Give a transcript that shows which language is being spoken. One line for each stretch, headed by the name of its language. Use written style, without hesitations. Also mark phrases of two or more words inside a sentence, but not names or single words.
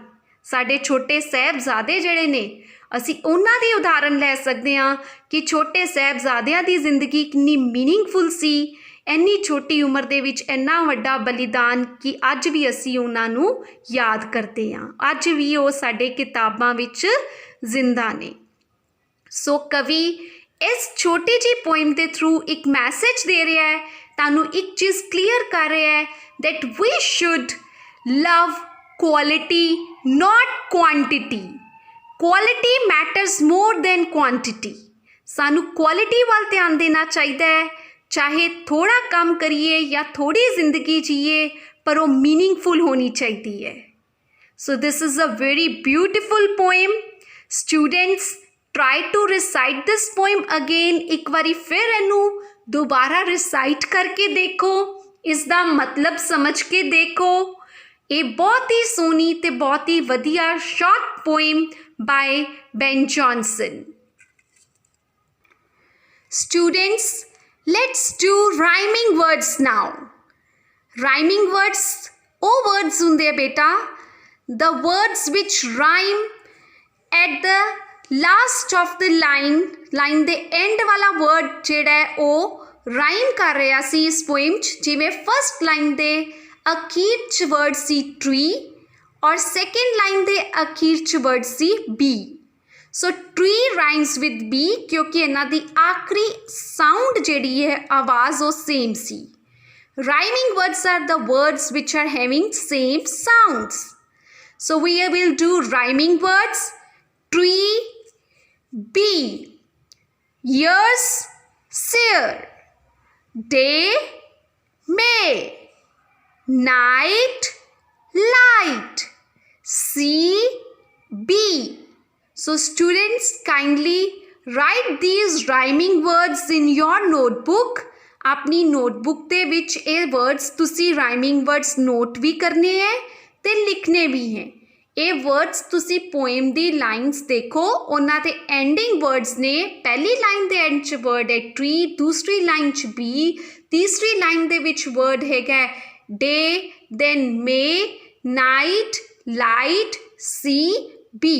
Punjabi: ਸਾਡੇ ਛੋਟੇ ਸਾਹਿਬਜ਼ਾਦੇ ਜਿਹੜੇ ਨੇ, ਅਸੀਂ ਉਹਨਾਂ ਦੀ ਉਦਾਹਰਨ ਲੈ ਸਕਦੇ ਹਾਂ ਕਿ ਛੋਟੇ ਸਾਹਿਬਜ਼ਾਦਿਆਂ ਦੀ ਜ਼ਿੰਦਗੀ ਕਿੰਨੀ ਮੀਨਿੰਗਫੁਲ ਸੀ, ਇੰਨੀ ਛੋਟੀ ਉਮਰ ਦੇ ਵਿੱਚ ਇੰਨਾ ਵੱਡਾ ਬਲੀਦਾਨ ਕਿ ਅੱਜ ਵੀ ਅਸੀਂ ਉਹਨਾਂ ਨੂੰ ਯਾਦ ਕਰਦੇ ਹਾਂ, ਅੱਜ ਵੀ ਉਹ ਸਾਡੇ ਕਿਤਾਬਾਂ ਵਿੱਚ ਜ਼ਿੰਦਾ ਨੇ। ਸੋ ਕਵੀ ਇਸ ਛੋਟੀ ਜਿਹੀ ਪੋਇਮ ਦੇ ਥਰੂ ਇੱਕ ਮੈਸੇਜ ਦੇ ਰਿਹਾ ਹੈ, ਤੁਹਾਨੂੰ ਇੱਕ ਚੀਜ਼ ਕਲੀਅਰ ਕਰ ਰਿਹਾ ਹੈ
English: that we should love quality not quantity। quality matters more than quantity।
Punjabi: ਸਾਨੂੰ ਕੁਆਲਿਟੀ ਵੱਲ ਧਿਆਨ ਦੇਣਾ ਚਾਹੀਦਾ ਹੈ, ਚਾਹੇ ਥੋੜ੍ਹਾ ਕੰਮ ਕਰੀਏ ਜਾਂ ਥੋੜ੍ਹੀ ਜ਼ਿੰਦਗੀ ਜੀਏ, ਪਰ ਉਹ ਮੀਨਿੰਗਫੁਲ ਹੋਣੀ ਚਾਹੀਦੀ ਹੈ।
English: so this is a very beautiful poem. ਸਟੂਡੈਂਟਸ try to recite this poem again।
Punjabi: ਇੱਕ ਵਾਰੀ ਫਿਰ ਇਹਨੂੰ ਦੁਬਾਰਾ ਰਿਸਾਈਟ ਕਰਕੇ ਦੇਖੋ, ਇਸ ਦਾ ਮਤਲਬ ਸਮਝ ਕੇ ਦੇਖੋ। ਇਹ ਬਹੁਤ ਹੀ ਸੋਹਣੀ ਤੇ ਬਹੁਤ ਹੀ ਵਧੀਆ
English: short poem by Ben Jonson. ਸਟੂਡੈਂਟਸ let's do rhyming words now। rhyming words
Punjabi: ਉਹ words ਹੁੰਦੇ ਆ ਬੇਟਾ,
English: the words which rhyme at the last of the line
Punjabi: ਦੇ end ਵਾਲਾ word ਜਿਹੜਾ ਹੈ ਉਹ ਰਾਈਮ ਕਰ ਰਿਹਾ ਸੀ ਇਸ ਪੋਇਮ 'ਚ। ਜਿਵੇਂ
English: first line
Punjabi: ਦੇ ਅਖੀਰ 'ਚ ਵਰਡ ਸੀ ਟਰੀ ਔਰ
English: second line
Punjabi: ਦੇ ਅਖੀਰ 'ਚ ਵਰਡ ਸੀ ਬੀ।
English: so tree rhymes with bee
Punjabi: ਕਿਉਂਕਿ ਇਹਨਾਂ ਦੀ ਆਖਰੀ ਸਾਊਂਡ ਜਿਹੜੀ ਹੈ ਆਵਾਜ਼ ਉਹ ਸੇਮ ਸੀ।
English: rhyming words are the words which are having same sounds। So we will do rhyming words। Tree, bee, years, sear, day, May, night, light, sea, bee। So students kindly write these rhyming words in your notebook।
Punjabi: ਆਪਣੀ ਨੋਟਬੁੱਕ ਦੇ ਵਿੱਚ ਇਹ ਵਰਡਸ ਤੁਸੀਂ
English: rhyming words
Punjabi: ਨੋਟ ਵੀ ਕਰਨੇ ਹੈ ਤੇ ਲਿਖਣੇ ਵੀ ਹੈ। ਇਹ ਵਰਡਸ ਤੁਸੀਂ ਪੋਇਮ ਦੀ ਲਾਈਨਸ ਦੇਖੋ, ਉਹਨਾਂ ਦੇ
English: ending words
Punjabi: ਨੇ। ਪਹਿਲੀ ਲਾਈਨ ਦੇ ਐਂਡ 'ਚ ਵਰਡ ਹੈ ਟਰੀ, ਦੂਸਰੀ ਲਾਈਨ 'ਚ ਬੀ, ਤੀਸਰੀ ਲਾਈਨ ਦੇ ਵਿੱਚ ਵਰਡ ਹੈਗਾ ਡੇ, ਦੈਨ ਮੇ, ਨਾਈਟ, ਲਾਈਟ, ਸੀ, ਬੀ।